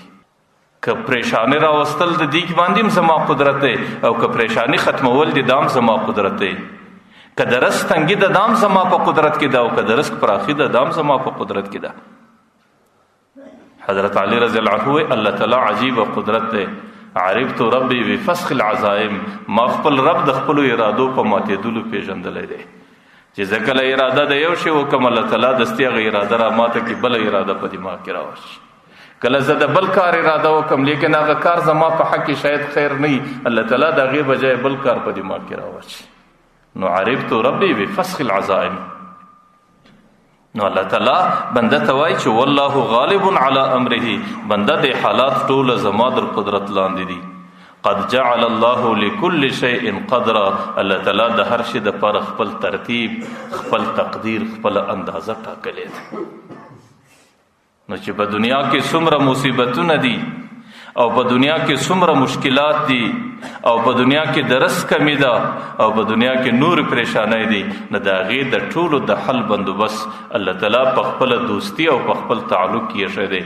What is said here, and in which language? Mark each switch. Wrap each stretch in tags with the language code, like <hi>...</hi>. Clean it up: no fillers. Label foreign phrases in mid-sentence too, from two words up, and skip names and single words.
<ps>که پریشانی راوستل د دې باندې هم زما قدرت دی، او که پریشانی ختمول د دام زما قدرت دی. که د رزق تنګي د دام زما په قدرت کې ده، او که د رزق پراخي د دام زما په قدرت کې ده. حضرت علی</ps> <ar>رضی الله عنه</ar> <ps>الله تعالی عجیب قدرت دی.</ps> <ar>عرفت ربی بفسخ العزائم،</ar> <ps>ما خپل رب د خپلو ارادو په ماتېدلو پیژندلی دی. چې زه کله اراده د یو شی وکړم، الله تعالی دستي هغه اراده را ماته کړي، بله اراده په دماغ کې راوشي. کله زه د بل کار اراده وکړم، لیکن هغه کار زما په حق کې شاید خیر نه وي، الله تعالی د هغې بجای بل کار په دماغ کې راوشي.</ps> <ar>نو عرفت ربی بفسخ العزائم.</ar> <ps>نو الله تعالی بنده ته وایي چې</ps> <ar>والله غالب علی امره،</ar> <ps>بنده د حالات ټوله زما در قدرت لاندې دي.</ps> <ar>قد جعل الله لكل شيء قدرا،</ar> <ps>الله تعالی د هر شي دپاره خپل ترتیب، خپل تقدیر، خپل اندازه ټاکلې ده. نو چې په دنیا کې څومره مصیبتونه دي، او په دنیا کې څومره مشکلات دي، او په دنیا کې د رزق کمی ده، او په دنیا کې نور پریشانۍ دي، نو د هغې د ټولو د حل بندوبست الله تعالی په خپله دوستي او په خپل تعلق کې ایښی دی.</ps>